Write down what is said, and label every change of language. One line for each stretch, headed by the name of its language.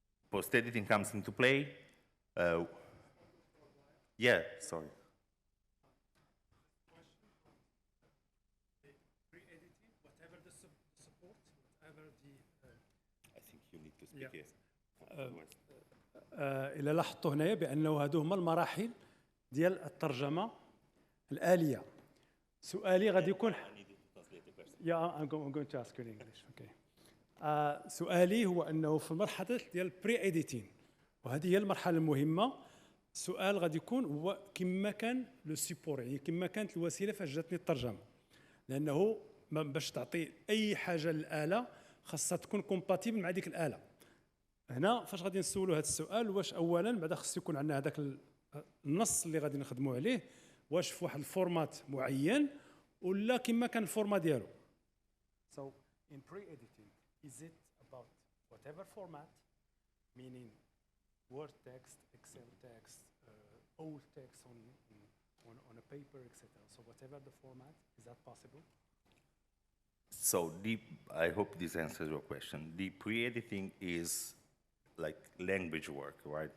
English: Post-editing comes into play. Yeah, sorry. Pre-editing, whatever the support, whatever the... I think you need to speak here.
Arabic: إلا لاحظتوا هنايا بأنه هادو هما المراحل ديال الترجمة الآلية. سؤالي غادي يكون
English: I'm going to ask you in English. Okay.
Arabic: سؤالي هو أنه في المرحلة ديال بري إديتين، وهذه هي المرحلة المهمة. السؤال غادي يكون هو كما كان لو سيبور، يعني كما كانت الوسيلة فاش جاتني الترجمة، لأنه باش تعطي أي حاجة للآلة خاصها تكون كومباتيبل مع ديك الآلة. هنا فاش غادي نسولوا هذا السؤال، واش اولا بعدا خص يكون عندنا هذاك النص اللي غادي نخدموا عليه، واش في واحد الفورمات معين ولا كما كان الفورما ديالو.
English: So in pre-editing, is it about whatever format, meaning Word text, Excel text, old text on a paper, etc. So whatever the format, is that possible? So I hope this answers your question. The pre-editing is like language work, right?